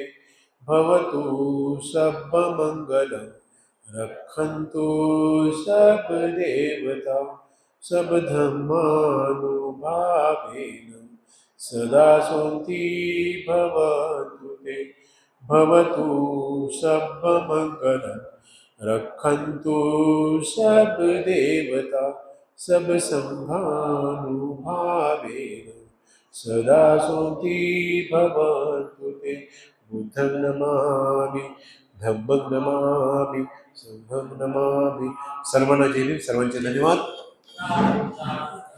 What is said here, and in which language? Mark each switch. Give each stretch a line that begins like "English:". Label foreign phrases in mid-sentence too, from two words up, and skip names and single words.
Pali: भवतु सर्वमंगलम, रक्षन्तु सर्व देवता, सब धर्मानुभावेन सदा सन्ति भवन्तु ते. भवतु सर्वमंगलम, रक्षन्तु सर्व देवता, सब संघानुभावेन सदा सन्ति भवन्तु ते. बुद्धं नमामि, धम्मं नमामि, संघं नमामि.
Marathi: सर्वांना जय भीम. सर्वांचे धन्यवाद.